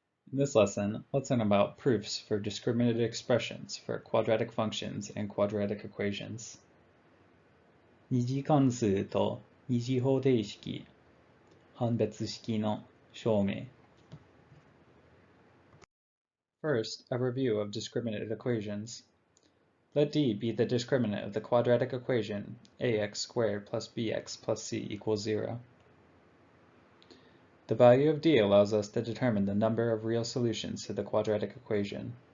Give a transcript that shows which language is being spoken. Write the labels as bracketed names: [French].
[English] In this lesson, let's learn about proofs for discriminated expressions for quadratic functions and quadratic equations. [Japanese] 二次関数と二次方程式、判別式の証明。 [English] First, a review of discriminated equations. Let D be the discriminant of the quadratic equation ax squared plus bx plus c equals 0. The value of D allows us to determine the number of real solutions to the quadratic equation.